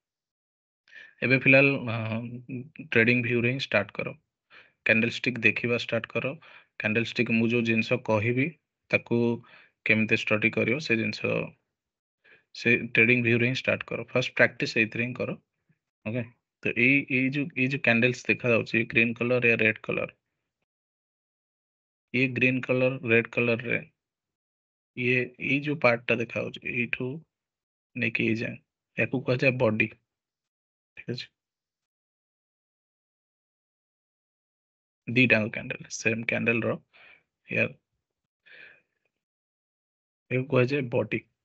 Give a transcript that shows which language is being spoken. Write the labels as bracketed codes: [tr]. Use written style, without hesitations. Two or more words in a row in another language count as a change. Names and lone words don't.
[or] ଏବେ ଫିଲହାଲ ଟ୍ରେଡିଂ ଭ୍ୟୁରେ ହିଁ ଷ୍ଟାର୍ଟ କର, [en] candle stick [or] ଦେଖିବା ଷ୍ଟାର୍ଟ କର। [en] candle stick [or] ମୁଁ ଯୋଉ ଜିନିଷ କହିବି ତାକୁ କେମିତି ଷ୍ଟଡି କରିବ ସେ ଜିନିଷ ସେ ଟ୍ରେଡିଂ ଭ୍ୟୁରେ ହିଁ ଷ୍ଟାର୍ଟ କର। [en] first practice [or] ଏଇଥିରେ ହିଁ କର। ଓକେ, ତ ଏଇ ଯୋଉ କ୍ୟାଣ୍ଡେଲ୍ସ ଦେଖା ଯାଉଛି [en] green colour [or] या [en] red colour, [or] ये [en] green colour red colour [or] रे ये ଏଇ ଯୋଉ ପାର୍ଟ ଟା ଦେଖା ଯାଉଛି ଏଇଠୁ ନେଇକି ଏଇ ଯାଏ, ୟାକୁ କୁହାଯାଏ ବଡି। ଠିକ ଅଛି, ଦିଟାଙ୍କ କ୍ୟାଣ୍ଡେଲ [en] same candle [or] ର ୟାକୁ କୁହାଯାଏ ବଡି।